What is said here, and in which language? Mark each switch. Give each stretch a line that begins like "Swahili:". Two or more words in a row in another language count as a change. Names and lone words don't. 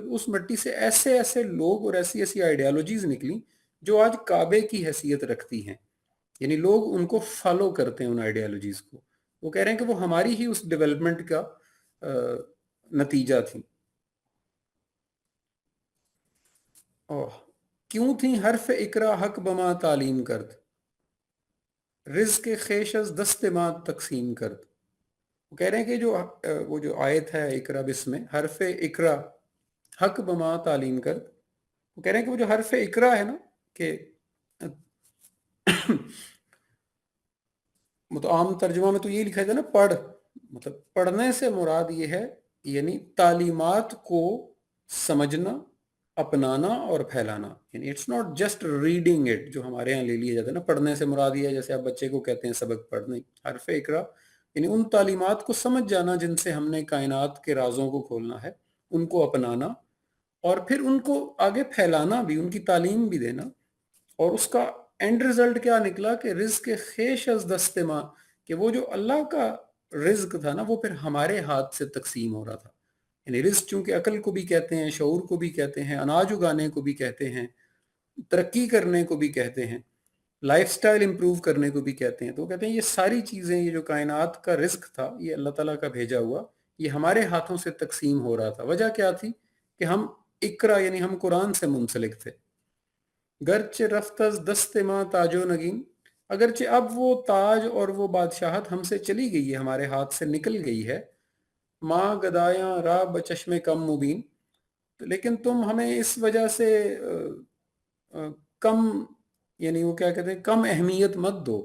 Urdu: اس مٹی سے ایسے ایسے لوگ اور ایسی ایسی آئیڈیالوجیز نکلی جو آج کعبے کی حیثیت رکھتی ہیں. یعنی لوگ ان کو فالو کرتے ہیں ان آئیڈیالوجیز کو. وہ کہہ رہے ہیں کہ وہ ہماری ہی اس ڈیولپمنٹ کا نتیجہ تھی. کیوں تھیں
Persian: حرف اقرا حق بما تعلیم کرد، رزق خیش از دست ما تقسیم کرد.
Urdu: وہ کہہ رہے ہیں کہ وہ جو آیت ہے
Arabic: اقرا بسم
Urdu: میں
Persian: حرف اقرا حق بما تعلیم کرد،
Urdu: وہ کہہ رہے ہیں کہ وہ جو حرف اقرا ہے نا کہ مطلب عام ترجمہ میں تو یہ لکھا جاتا ہے نا پڑھ، مطلب پڑھنے سے مراد یہ ہے یعنی تعلیمات کو سمجھنا، اپنانا اور پھیلانا. یعنی
English: It's not just reading it
Urdu: جو ہمارے ہاں لے لیا جاتا ہے نا. پڑھنے سے مراد یہ ہے جیسے آپ بچے کو کہتے ہیں سبق پڑھ. نہیں، حرف اقرا یعنی ان تعلیمات کو سمجھ جانا جن سے ہم نے کائنات کے رازوں کو کھولنا ہے، ان کو اپنانا اور پھر ان کو آگے پھیلانا بھی، ان کی تعلیم بھی دینا. اور اس کا
English: end result
Urdu: کیا نکلا کہ
Persian: رزق خیش از دست ماں،
Urdu: کہ وہ جو اللہ کا رزق تھا نا وہ پھر ہمارے ہاتھ سے تقسیم ہو رہا تھا. یعنی رزق چونکہ عقل کو بھی کہتے ہیں، شعور کو بھی کہتے ہیں، اناج اگانے کو بھی کہتے ہیں، ترقی کرنے کو بھی کہتے ہیں،
English: life style improve
Urdu: کرنے کو بھی کہتے ہیں. تو وہ کہتے ہیں یہ ساری چیزیں، یہ جو کائنات کا رزق تھا یہ اللہ تعالیٰ کا بھیجا ہوا، یہ ہمارے ہاتھوں سے تقسیم ہو رہا تھا. وجہ کیا تھی کہ ہم اقرا یعنی ہم قرآن سے منسلک تھے.
Persian: گرچہ رفت از دست ماں تاج و نگین،
Urdu: اگرچہ اب وہ تاج اور وہ بادشاہت ہم سے چلی گئی ہے، ہمارے ہاتھ سے نکل گئی ہے.
Persian: ماں گدایاں راہ بچشم کم مبین،
Urdu: لیکن تم ہمیں اس وجہ سے کم، یعنی وہ کیا کہتے ہیں، کم اہمیت مت دو.